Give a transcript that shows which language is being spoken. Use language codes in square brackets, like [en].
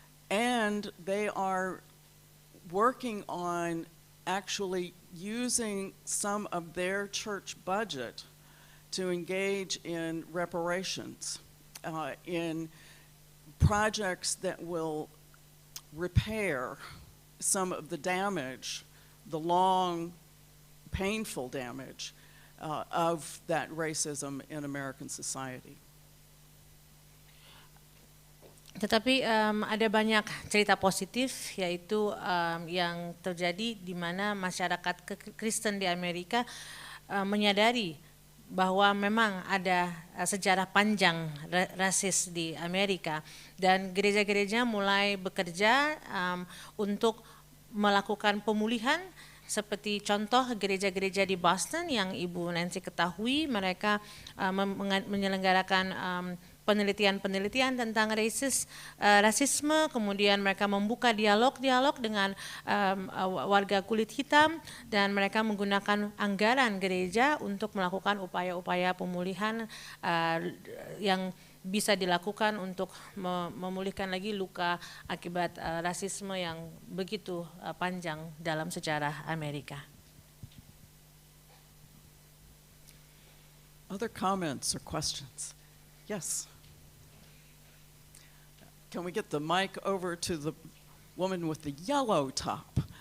[en] And they are working on actually using some of their church budget to engage in reparations, in projects that will repair some of the damage, the long, painful damage of that racism in American society. [id] Tetapi ada banyak cerita positif, yaitu yang terjadi di mana masyarakat Kristen di Amerika menyadari bahwa memang ada sejarah panjang rasis di Amerika, dan gereja-gereja mulai bekerja untuk melakukan pemulihan. Seperti contoh gereja-gereja di Boston yang Ibu Nancy ketahui, mereka menyelenggarakan penelitian-penelitian tentang rasisme, kemudian mereka membuka dialog-dialog dengan warga kulit hitam, dan mereka menggunakan anggaran gereja untuk melakukan upaya-upaya pemulihan yang bisa dilakukan untuk memulihkan lagi luka akibat rasisme yang begitu panjang dalam sejarah Amerika. [en] Other comments or questions? Yes. Can we get the mic over to the woman with the yellow top?